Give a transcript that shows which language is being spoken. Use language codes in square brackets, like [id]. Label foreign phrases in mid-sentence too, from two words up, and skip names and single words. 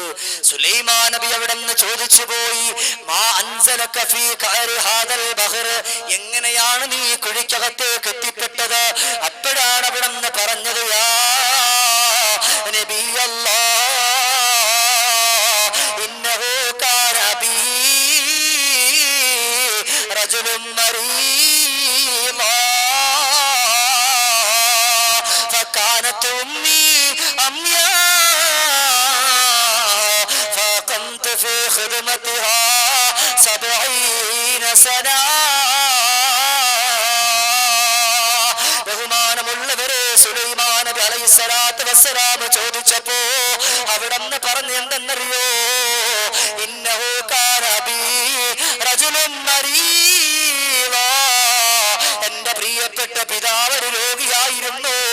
[ml] സുലൈമാൻ നബി അവിടെ നിന്ന് ചോദിച്ചു പോയി, [ar] ما أنزلك في قعر هذا البحر, [ml] എങ്ങനെയാണ് നീ കുഴിക്കകത്തേക്ക് എത്തിപ്പെട്ടത്? അപ്പോഴാണ് അവിടെ നിന്ന് പറഞ്ഞത്, [ar] يا نبي الله إنه كان بي رجل مريضا فكانت أمي أمياء فقمت في خدمتها 70 سنة. [ml] ബഹുമാനമുള്ളവരെ, സുലൈമാൻ നബി [ar] عليه الصلاة والسلام [ml] ചോദിച്ചപ്പോ അവിടെ നിന്ന് പറഞ്ഞു എന്തെന്നറിയോ, [ar] إنه كان بي رجل مريضا, [ml] എന്റെ പ്രിയപ്പെട്ട പിതാവ് ഒരു രോഗിയായിരുന്നു.